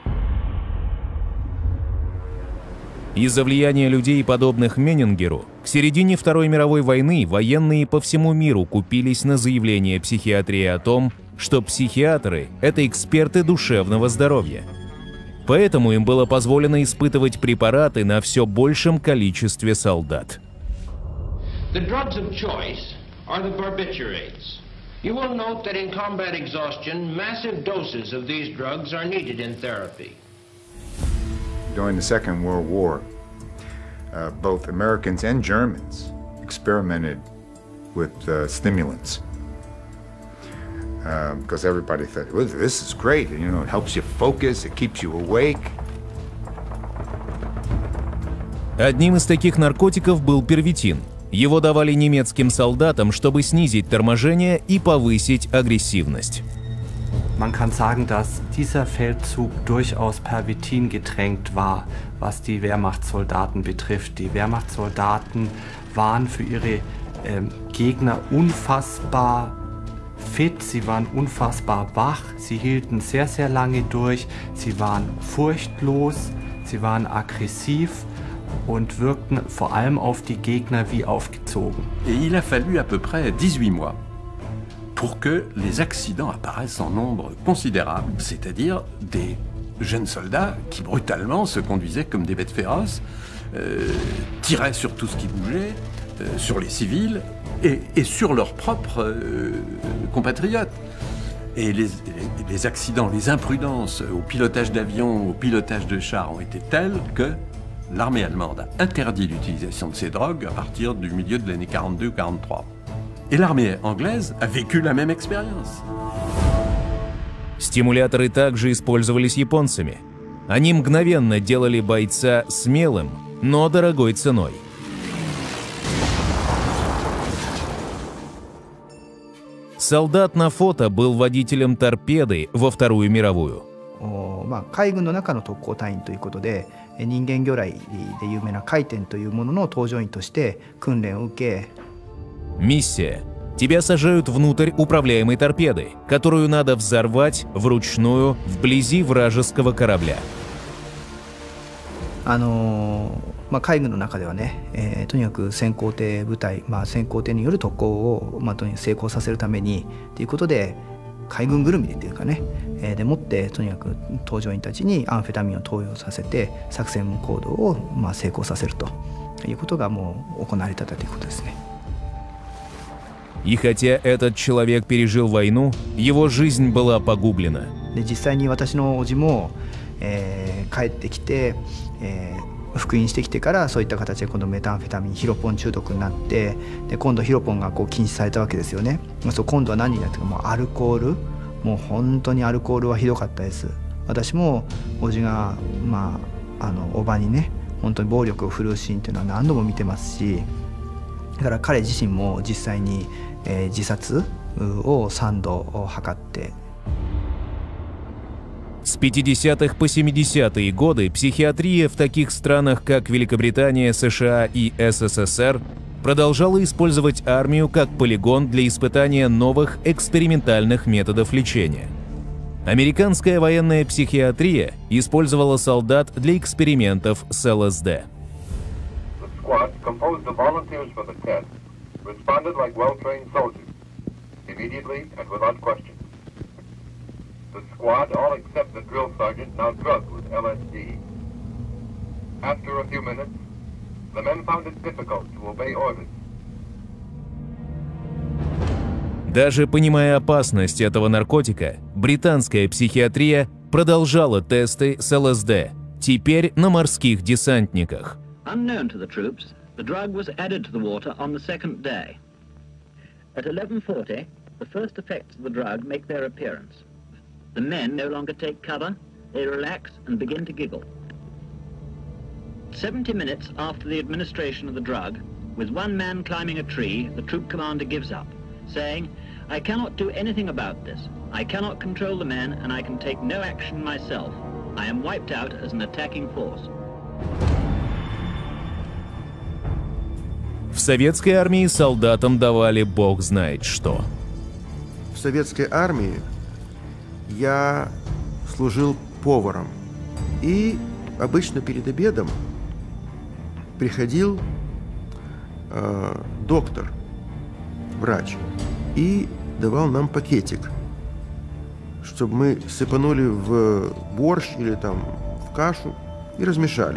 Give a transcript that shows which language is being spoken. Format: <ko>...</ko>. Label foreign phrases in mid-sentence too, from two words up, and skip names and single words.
<ru>Из-за влияния людей, подобных Меннингеру, к середине Второй мировой войны военные по всему миру купились на заявление психиатрии о том, что психиатры – это эксперты душевного здоровья. Поэтому им было позволено испытывать препараты на все большем количестве солдат.</ru> <en>Are the barbiturates. You will note that in combat exhaustion, massive doses of these drugs are needed in therapy. During the Second World War, both Americans and Germans experimented with stimulants. Because everybody thought, well, this is great, you know, it helps you focus, it keeps you awake.</en> <ru>Одним из таких наркотиков был первитин. Его давали немецким солдатам, чтобы снизить торможение и повысить агрессивность.</ru> <de>Man kann sagen, dass dieser Feldzug durchaus Pervitin getränkt war, was die Wehrmachtssoldaten betrifft. Die Wehrmachtssoldaten waren für ihre Gegner unfassbar fit, sie waren unfassbar wach, sie hielten sehr, sehr lange durch, sie waren furchtlos, sie waren aggressiv und wirkten vor allem auf die Gegner wie aufgezogen.</de> <fr>Et il a fallu à peu près 18 mois pour que les accidents apparaissent en nombre considérable, c'est-à-dire des jeunes soldats qui brutalement se conduisaient comme des bêtes féroces, tiraient sur tout ce qui bougeait, sur les civils et sur leurs propres compatriotes. Et les accidents, les imprudences au pilotage d'avions, au pilotage de chars ont été telles que l'armée allemande a interdit l'utilisation de ces drogues à partir du milieu de l'année 42 ou 43. Et l'armée anglaise a vécu la même expérience.</fr> <ru>Стимуляторы также использовались японцами. Они мгновенно делали бойца смелым, но дорогой ценой. Солдат на фото был водителем торпеды во Вторую мировую.</ru> <ja>海軍の中の特攻隊員ということで、人間魚雷で有名な回転というものの搭乗員として訓練を受け。</ja> <ru>Миссия тебя сажают внутрь управляемой торпеды, которую надо взорвать вручную вблизи вражеского корабля.</ru> <ja>海軍の中ではね、とにかく先行艇部隊、先行艇による特攻を、とにかく成功させるためにということで、海軍ぐるみでっていうかね、でもってとにかく搭乗員たちにアンフェタミンを投与させて作戦行動を成功させるということがもう行われてたということですね。</ja> <ru>И хотя этот человек пережил войну, его жизнь была погублена.</ru> <ja>で実際に私の叔父も、帰ってきて、復員してきてからそういった形で今度メタンフェタミンヒロポン中毒になって、で今度ヒロポンが禁止されたわけですよね。今度は何になってか、もうアルコール、もう本当にアルコールはひどかったです。私も叔父が叔母にね本当に暴力を振るうシーンっていうのは何度も見てますし、だから彼自身も実際に、自殺を3度図って。</ja> <ru>С 50-х по 70-е годы психиатрия в таких странах, как Великобритания, США и СССР, продолжала использовать армию как полигон для испытания новых экспериментальных методов лечения. Американская военная психиатрия использовала солдат для экспериментов с ЛСД.</ru> <en>The squad, all except the drill sergeant, now drugged with LSD. After a few minutes, the men found it difficult to obey orders.</en> <ru>Даже понимая опасность этого наркотика, британская психиатрия продолжала тесты с ЛСД, теперь на морских десантниках.</ru> <en>Unknown to the troops, the drug was added to the water on the second day. At 11:40, the first effects of the drug make their appearance. The men no longer take cover, they relax and begin to giggle. 70 minutes after the administration of the drug, with one man climbing a tree, the troop commander gives up, saying, "I cannot do anything about this. I cannot control the men and I can take no action myself. I am wiped out as an attacking force."</en> <ru>В советской армии солдатам давали бог знает что. В советской армии я служил поваром, и обычно перед обедом приходил доктор, врач, и давал нам пакетик, чтобы мы сыпанули в борщ или там в кашу и размешали.</ru>